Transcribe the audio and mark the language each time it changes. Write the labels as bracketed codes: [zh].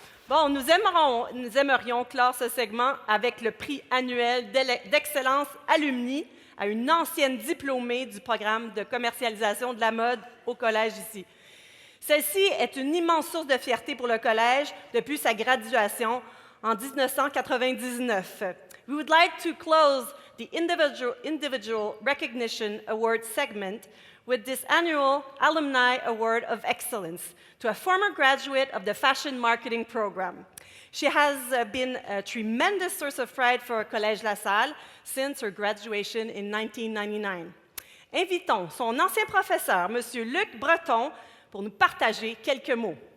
[fr] Bon, nous aimerions clore ce segment avec le prix annuel d'excellence alumni à une ancienne diplômée du programme de commercialisation de la mode au collège ici. Celle-ci est une immense source de fierté pour le collège depuis sa graduation en 1999. [en] We would like to close the individual recognition award segment with this annual Alumni Award of Excellence to a former graduate of the Fashion Marketing Program. She has been a tremendous source of pride for Collège La Salle since her graduation in 1999. [fr] Invitons son ancien professeur, M. Luc Breton, pour nous partager quelques mots.